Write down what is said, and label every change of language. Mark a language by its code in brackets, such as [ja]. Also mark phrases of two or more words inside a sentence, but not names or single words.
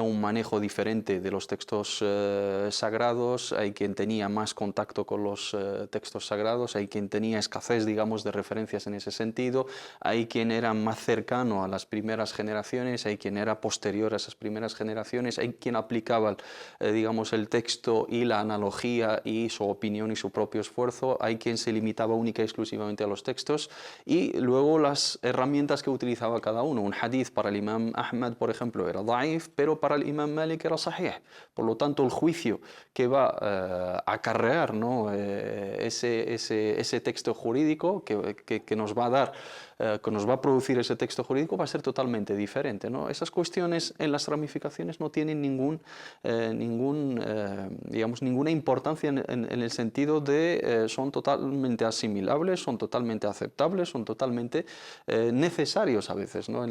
[es] un manejo diferente de los textos sagrados, hay quien tenía más contacto con los textos sagrados, hay quien tenía escasez, digamos, de referencias en ese sentido, hay quien era más cercano a las primeras generaciones, hay quien era posterior a esas primeras generaciones, hay quien aplicaba, digamos, el texto y la analogía y su opinión y su propio esfuerzo, hay quien se limitaba única y exclusivamente a los textos, y luego las herramientas que utilizaba cada uno. Un hadith para el imam Ahmad, por ejemplo, era da'if, pero para el imam Malik era sahih. Por lo tanto, el juicio que va a acarrear, ¿no? ese texto jurídico que nos va a dar, que nos va a producir ese texto jurídico, va a ser totalmente diferente, ¿no? Esas cuestiones en las ramificaciones no tienen ninguna importancia en el sentido de son totalmente asimilables, son totalmente aceptables, son totalmente necesarios a veces, ¿no?